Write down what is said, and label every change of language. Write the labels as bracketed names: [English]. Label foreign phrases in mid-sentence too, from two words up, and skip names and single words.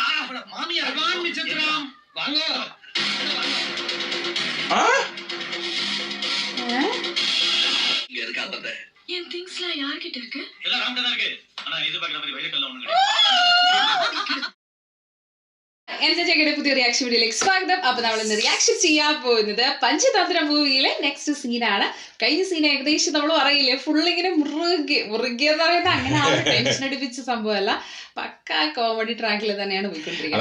[Tamil] மாமியார் வாங்க சித்ரம் வாங்க. இங்க இருக்கா அந்த என் திங்ஸ்லாம் யார்கிட்ட இருக்கு? எல்லாம் ராம்கிட்ட தான் இருக்கு. ஆனா எதிர்பார்க்கிற மாதிரி வயிறுக்கல்ல ஒண்ணும் கிடையாது. [Malayalam] എന്റെ പുതിയ [English] reaction video [Malayalam] സ്വാഗതം. അപ്പൊ നമ്മൾ ഇന്ന് റിയാക്ഷൻ ചെയ്യാൻ പോകുന്നത് പഞ്ചതന്ത്ര മൂവിയിലെ [English] next scene. [Malayalam] കഴിഞ്ഞ സീൻ ഏകദേശം നമ്മൾ പറയില്ലേ ഫുള്ളിങ്ങനെ മുറുകിയെന്ന് പറയുന്നത് അങ്ങനെ ആ ടെൻഷൻ അടിപ്പിച്ച സംഭവമല്ല, പക്ക [English] comedy track [Malayalam] തന്നെയാണ് പോയിക്കൊണ്ടിരിക്കുന്നത്.